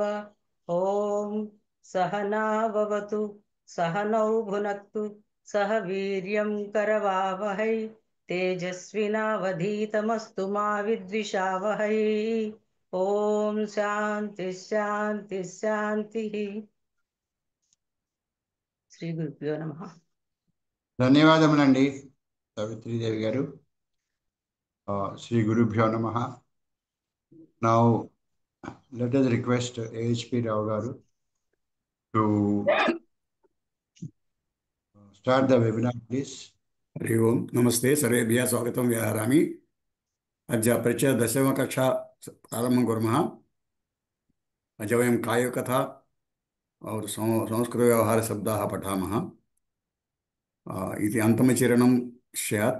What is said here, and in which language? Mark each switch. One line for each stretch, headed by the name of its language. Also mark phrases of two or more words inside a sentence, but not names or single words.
Sanskrit: ॐ सहना भवतु सहनौ भुनक्तु सह वीर्यं करवावहै तेजस्विनावधीतमस्तु मा विद्विषावहै। ॐ शान्ति शान्ति शान्तिः। శ్రీ గురుభ్యో నమ.
Telugu: ధన్యవాదములండి సావిత్రీదేవి గారు.
Sanskrit: శ్రీ గురుభ్యో నమ.
English: నౌ let us request AHP Rao garu to start the webinar, please.
Sanskrit: हरि ओम नमस्ते सर्वेभ्यः स्वागतं व्याहरामि. अद्य परिचय दशमकक्षा प्रारम्भं कुर्मः. अद्य वयं काव्यकथा और संस्कृतव्यवहारशब्दाः पठामः. इति अन्तमचरणं स्यात्.